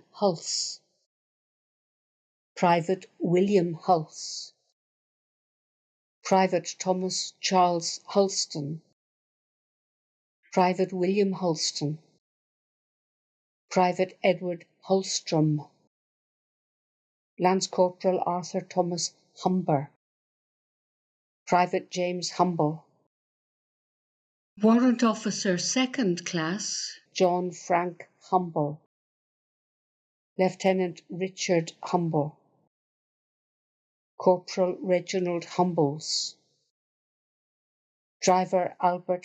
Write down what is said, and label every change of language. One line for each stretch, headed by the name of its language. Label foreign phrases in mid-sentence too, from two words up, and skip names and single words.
English: Hulse, Private William Hulse, Private Thomas Charles Hulston, Private William Hulston, Private Edward Hulstrom, Lance Corporal Arthur Thomas Humber, Private James Humble, Warrant Officer Second Class, John Frank Humble, Lieutenant Richard Humble, Corporal Reginald Humbles, Driver Albert